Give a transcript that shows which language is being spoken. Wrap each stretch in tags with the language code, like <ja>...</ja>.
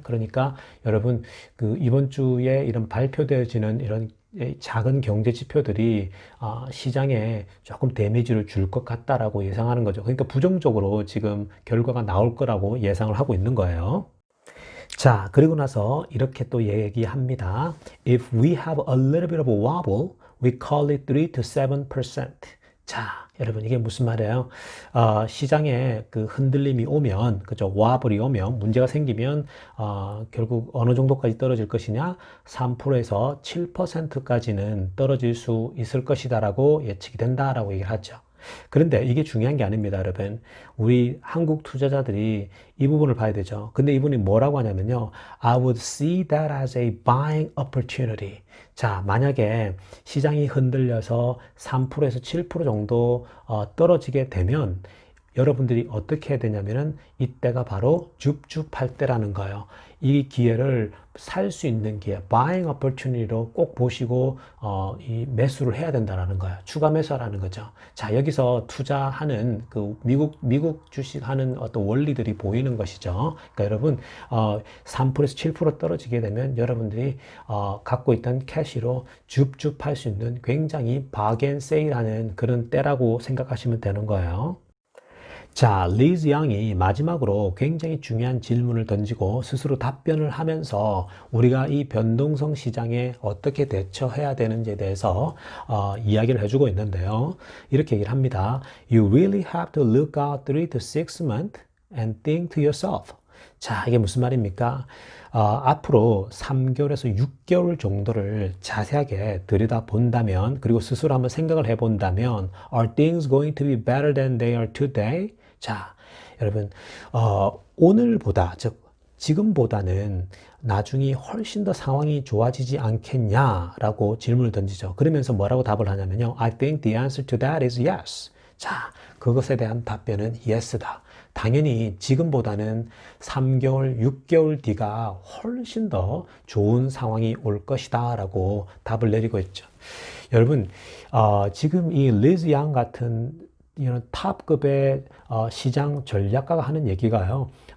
<ko>그러니까 여러분 그 이번 주에 이런 발표되어지는 이런 작은 경제 지표들이 시장에 조금 데미지를 줄 것 같다라고 예상하는 거죠. 그러니까 부정적으로 지금 결과가 나올 거라고 예상을 하고 있는 거예요. 자, 그리고 나서 이렇게 또 얘기합니다.</ko> <en>If we have a little bit of a wobble, we call it 3 to 7%.</en> <ko>자, 여러분, 이게 무슨 말이에요? 시장에 그 흔들림이 오면, 그죠? 와블이 오면, 문제가 생기면, 결국 어느 정도까지 떨어질 것이냐? 3%에서 7%까지는 떨어질 수 있을 것이다라고 예측이 된다라고 얘기를 하죠. 그런데 이게 중요한 게 아닙니다, 여러분. 우리 한국 투자자들이 이 부분을 봐야 되죠. 근데 이분이 뭐라고 하냐면요.</ko> <en>I would see that as a buying opportunity.</en> <ko>자, 만약에 시장이 흔들려서 3%에서 7% 정도 떨어지게 되면 여러분들이 어떻게 해야 되냐면은 이때가 바로 줍줍할 때라는 거예요. 이 기회를 살 수 있는 기회, buying opportunity로 꼭 보시고 이 매수를 해야 된다는 거예요. 추가 매수하라는 거죠. 자, 여기서 투자하는 그 미국 주식하는 어떤 원리들이 보이는 것이죠. 그러니까 여러분 3%에서 7% 떨어지게 되면 여러분들이 갖고 있던 캐시로 줍줍할 수 있는 굉장히 바겐 세일하는 그런 때라고 생각하시면 되는 거예요. 자, 리즈 양이 마지막으로 굉장히 중요한 질문을 던지고 스스로 답변을 하면서 우리가 이 변동성 시장에 어떻게 대처해야 되는지에 대해서 이야기를 해주고 있는데요. 이렇게 얘기를 합니다.</ko> <en>You really have to look out 3 to 6 months and think to yourself.</en> <ko>자, 이게 무슨 말입니까? 앞으로 3개월에서 6개월 정도를 자세하게 들여다본다면, 그리고 스스로 한번 생각을 해본다면,</ko> <en>Are things going to be better than they are today?</en> <ko>자, 여러분, 오늘보다, 즉, 지금보다는 나중에 훨씬 더 상황이 좋아지지 않겠냐라고 질문을 던지죠. 그러면서 뭐라고 답을 하냐면요.</ko> <en>I think the answer to that is yes.</en> <ko>자, 그것에 대한 답변은 yes다. 당연히 지금보다는 3개월, 6개월 뒤가 훨씬 더 좋은 상황이 올 것이다 라고 답을 내리고 있죠. 여러분, 지금 이 리즈 양 같은 이런 탑급의 시장 전략가가 하는 얘기가요.</ko>